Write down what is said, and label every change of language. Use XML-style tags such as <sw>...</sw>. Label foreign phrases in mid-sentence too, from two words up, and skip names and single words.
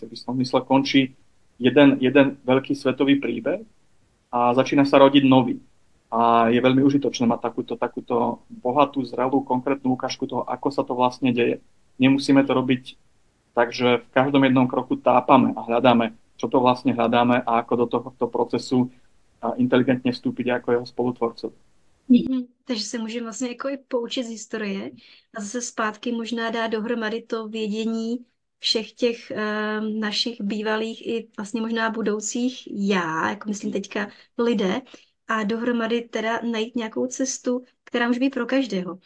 <sk>V istom zmysle končí jeden veľký svetový príbeh a začína sa rodiť nový. A je veľmi užitočné mať takúto bohatú, zrelú, konkrétnu ukážku toho, ako sa to vlastne deje. Nemusíme to robiť tak, že v každom jednom kroku tápame a hľadáme, čo to vlastne hľadáme a ako do tohto procesu inteligentně vstúpiť jako jeho spolutvorcov.</sk> <cs>Takže se můžeme vlastně jako i poučit z historie a zase zpátky možná dát dohromady to vědění všech těch našich bývalých i vlastně možná budoucích já, jako myslím teďka lidé, a dohromady teda najít nějakou cestu, která může být pro každého.</cs>